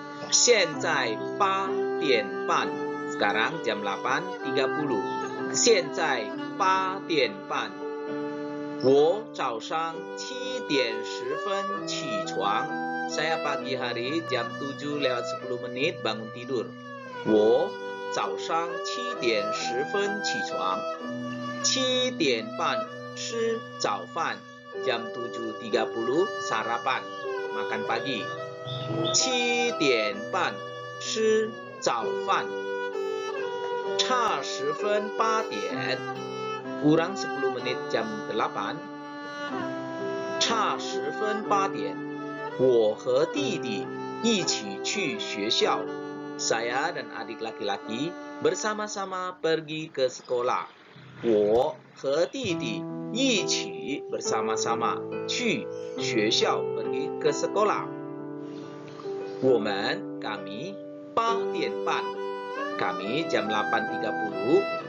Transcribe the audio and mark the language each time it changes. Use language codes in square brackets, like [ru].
[zh] 现在8点半 [id] sekarang jam 8:30. [zh] 现在8点半我早上7:10 起床 [id] saya pagi hari jam 7:10 bangun tidur. [zh] 我早上7:10起床 7点半吃早饭 [id] jam 7:30 sarapan makan pagi. [zh] 7点半吃早饭 差10分8点 [id] kurang 10 menit jam 8. [zh] 差10分8点我和弟弟一起去学校 [id] saya dan adik laki-laki bersama-sama pergi ke sekolah. [zh] 我和弟弟一起 [id] bersama-sama [zh] 去学校 [id] pergi ke sekolah. [zh] 我们 [id] kami [zh] 8点半 [id] kami jam 8:30.